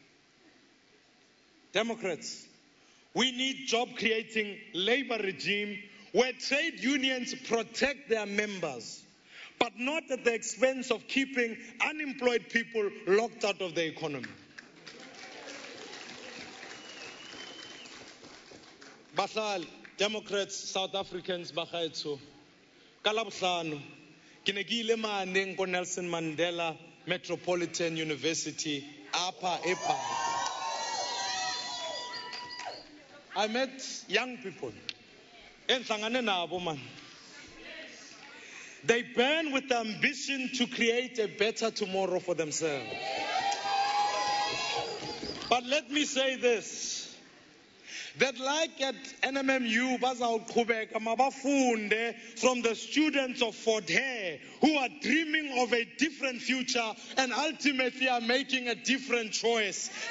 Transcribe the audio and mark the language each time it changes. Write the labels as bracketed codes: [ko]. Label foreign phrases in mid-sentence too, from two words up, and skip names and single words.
[en] Democrats, we need job-creating labor regime where trade unions protect their members, but not at the expense of keeping unemployed people locked out of the economy. Bahlali, Democrats, South Africans, [tn] bagaetso, ka Labohlano, ke ne ke ile mane ko Nelson Mandela Metropolitan University, apa epa. [en] I met young people. They burn with the ambition to create a better tomorrow for themselves. But let me say this, that like at NMMU, from the students of Fort Hare who are dreaming of a different future and ultimately are making a different choice.